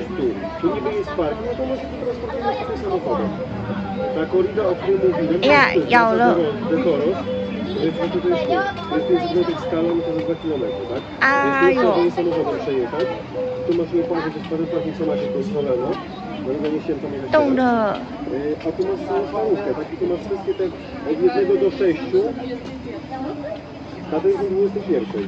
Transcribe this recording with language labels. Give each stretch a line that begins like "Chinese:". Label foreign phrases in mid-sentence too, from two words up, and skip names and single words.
Chinese: 呀，咬了。哎呦。动了。
Polish: A tu masz całą stołówkę, taki tu masz wszystkie te od 1 do 6, a ten jest 21.